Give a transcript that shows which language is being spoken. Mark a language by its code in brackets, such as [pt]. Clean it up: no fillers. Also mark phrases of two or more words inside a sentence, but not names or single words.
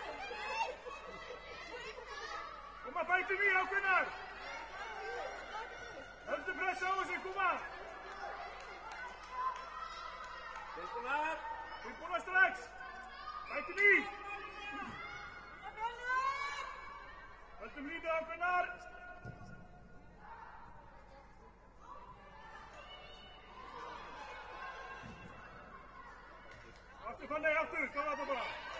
[nl] Kom maar, bijt hem hier, [is] Gunnar! pressa á þessu, koma! Tilbúnar! Tilbúnar strax! Bætum í! Höldum lítið á Gunnar! Aftur Fanney, aftur! Klára þetta bara!